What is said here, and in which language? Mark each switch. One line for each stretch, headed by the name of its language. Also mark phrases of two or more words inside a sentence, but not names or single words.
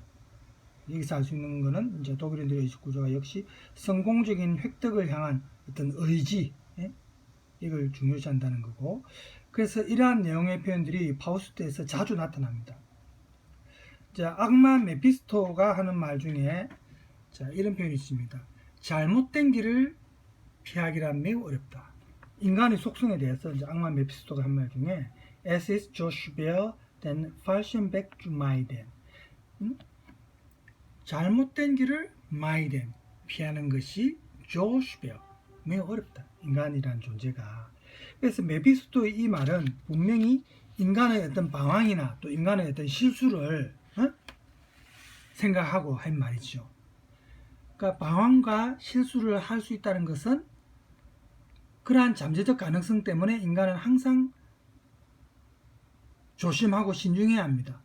Korean: 여기서 알 수 있는 것은 이제 독일인들의 의식 구조가 역시 성공적인 획득을 향한 어떤 의지, 이걸 중요시한다는 거고, 그래서 이러한 내용의 표현들이 파우스트에서 자주 나타납니다. 자, 악마 메피스토가 하는 말 중에 자, 이런 표현이 있습니다. 잘못된 길을 피하기란 매우 어렵다. 인간의 속성에 대해서 이제 악마 메피스토가 한 말 중에
German: Es ist so schwer, den falschen Weg zu meiden.
Korean: 잘못된 길을 meiden, 피하는 것이
German: so schwer,
Korean: 매우 어렵다. 인간이라는 존재가. 그래서 메피스토의 이 말은 분명히 인간의 어떤 방황이나 또 인간의 어떤 실수를 생각하고 한 말이죠. 그러니까 방황과 실수를 할 수 있다는 것은 그러한 잠재적 가능성 때문에 인간은 항상 조심하고 신중해야 합니다.